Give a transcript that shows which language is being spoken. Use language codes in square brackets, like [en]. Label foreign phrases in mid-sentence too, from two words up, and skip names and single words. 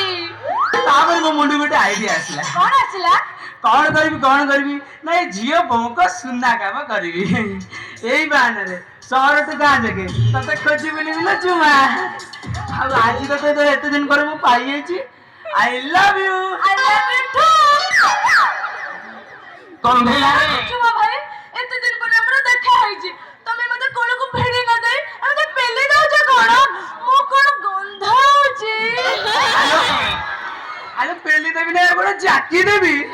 [or] ତାପରେ ମୋ ମୁଣ୍ଡକୁ ଗୋଟେ ଆଇଡିଆ ଆସିଲା। କଣ ଆସିଲା? କଣ କରିବି ନା, ଏ ଝିଅ ବୋଉଙ୍କ ସୁନା କାମ କରିବି। ଏଇ ବାହାନାରେ ସହରଠୁ ଗାଁ ଯାକେ ତତେ ଖୋଜି ବୁଲିବି ନା ଚୁମା। ଆଉ ଆଜି ତତେ ଏତେ ଦିନ ପରେ ମୁଁ ପାଇଯାଇଛି। [en] I love you. I love you too. [or] ଚୁଚୁମା ଭାଇ, ଏତେ ଦିନ ପରେ ଆମର ଦେଖା ହେଇଛି, ତମେ ମତେ କୋଳକୁ ଭିଡ଼ି ନ ଦେଇ ଆମେ ପେଲି ଦଉଛ କଣ? ମୁଁ କଣ ଗନ୍ଧାଉଛି? ଆରେ ପେଲି ଦେବି ନା ଗୋଟେ ଜାକି ଦେବି।